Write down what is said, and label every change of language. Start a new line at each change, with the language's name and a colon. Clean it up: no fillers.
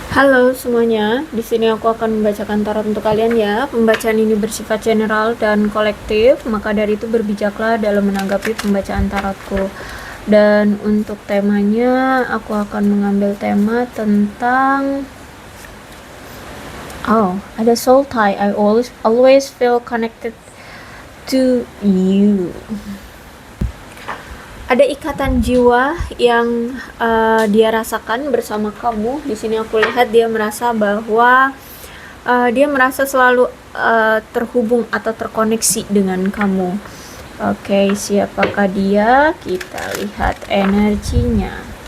Indonesian: Halo semuanya, di sini aku akan membacakan tarot untuk kalian ya. Pembacaan ini bersifat general dan kolektif, maka dari itu berbijaklah dalam menanggapi pembacaan tarotku. Dan untuk temanya, aku akan mengambil tema tentang ada soul tie.
English: I always feel connected to you.
Indonesian: Ada ikatan jiwa yang dia rasakan bersama kamu. Di sini aku lihat dia merasa bahwa dia merasa selalu terhubung atau terkoneksi dengan kamu. Oke, siapakah dia? Kita lihat energinya.